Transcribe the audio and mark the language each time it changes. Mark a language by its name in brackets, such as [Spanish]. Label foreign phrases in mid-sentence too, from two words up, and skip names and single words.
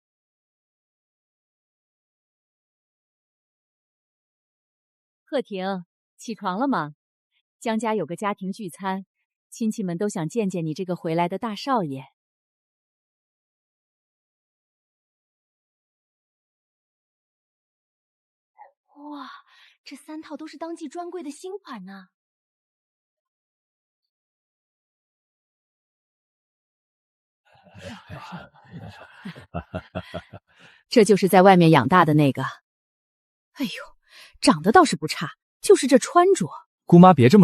[Chinese] 賀婷，起床了嗎？江家有個家庭聚餐，親戚們都想見見你這個回來的大少爺。哇，這3套都是當季專櫃的新款呢。這就是在外面養大的那個。哎呦，長得倒是不差，就是這穿着。